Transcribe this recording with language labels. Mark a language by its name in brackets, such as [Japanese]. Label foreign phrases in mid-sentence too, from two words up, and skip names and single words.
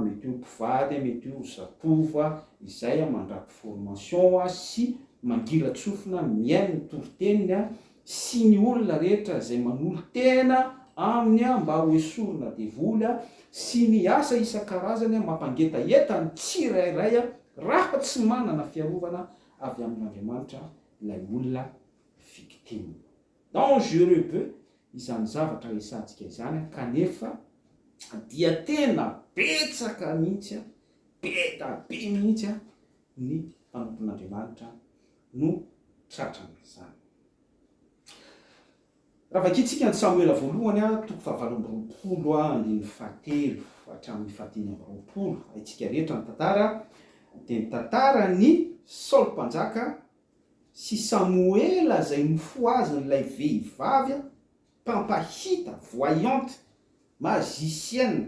[Malagasy] mety hoe mpivady, mety hoe zatova izay mandraky formation sy mangilatsofina miaino ny toriteniny sy ny olona rehetra izay manolo tena aminy mba ho esorina devoly sy ny asa isan-karazany mampangetaeta ny tsirairay raha tsy manana fiarovana avy amin'Andriamanitra ilay olona victime. [French] Dangereux peu [Malagasy] izany zavatra resantsika izany, kanefa dia tena betsaka mihitsy, be da be mihitsy ny mpanompon'Andriamanitra no tratrana izany. Raha vakitsika ny Samuela voalohany toko fahavalo andiny fahatelo hatramin'ny fahateny amby roapolo, itsika rehetra ny tantara dia ny tantara ny Saoly Mpanjaka sy Samuela izay nofoaziny ilay vehivavy mpampahita, [French] voyante, magicienne.